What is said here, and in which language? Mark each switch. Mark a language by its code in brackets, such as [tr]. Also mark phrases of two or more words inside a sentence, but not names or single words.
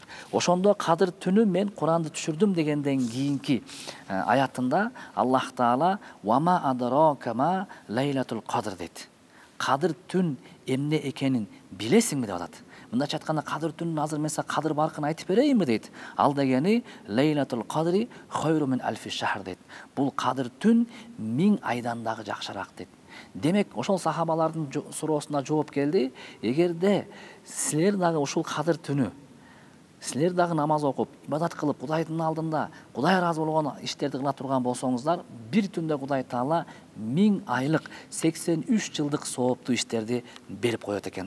[ky] Ошондо Кадыр түнү мен Куранды түшүрдүм дегенден кийинки аятында Аллах Таала [ar] «وما أدراك ما ليلة القدر» [ky] дейт. Кадыр түн эмне экенин билесиңби деп атат. Мындайча айтканда, Кадыр түнүн азыр мен кадыр баркын айтып берейинби дейт. Ал дегени [ar] ليلة القدر خير من ألف شهر [ky] дейт. Бул Кадыр түн 1000 айдан дагы жакшыраак дейт. Демек, ошол сахабалардын суроосуна жооп келди. Эгерде силер дагы ушул Кадыр түнү, силер дагы намаз окуп, ибадат кылып, Кудайдын алдында Кудай ыраазы болгон иштерди кыла турган болсоңуздар, бир түндө Кудай Таала 1000 айлык 83 жылдык сооптуу иштерди берип коет экен.